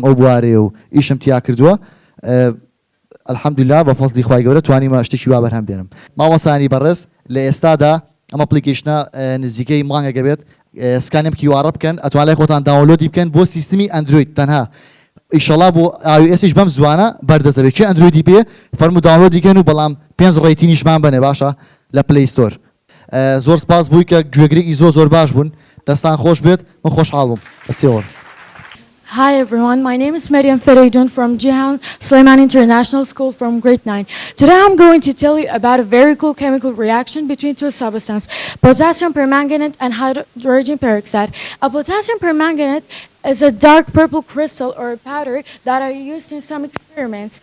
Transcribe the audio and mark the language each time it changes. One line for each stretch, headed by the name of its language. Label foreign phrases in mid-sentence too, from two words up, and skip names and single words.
Central Kurdish: ئەو بوارەیە و ئیشم تیا کردووە الحەمدوللا بە فەزلی خوای گەورە توانیمە شتێکی وا بەرهەم بێنم مامۆسانی بەڕێز لە ئێستادا ئەم ئەپلیکیشنە نزیکەی مانگێکە بێت سکانێم کیوارە بکەن ئەتوانای خۆتان داونلۆدی بکەن بۆ سیستمی ئەندروید تەنها ئیشەڵا بۆ iOS بەم زوانە بەردەستەبێت چێ ئەندرویدی پێ فەرمو داونلۆدیکەن و بەڵام 5 ڕێتینیشمان بنێ باشە لە پلی ستۆر زۆر سپاس بووی کە گوێگرێکی زۆر باش بوون دەستان خۆش بێت من خۆشحاڵ بووم بەسێوەڕ
English: Hi everyone, my name is Maryam Fereydun from Jihan Suleiman International School from grade 9. Today I'm going to tell you about a very cool chemical reaction between two substances, potassium permanganate and hydrogen peroxide. A potassium permanganate is a dark purple crystal or a powder that are used in some experiments.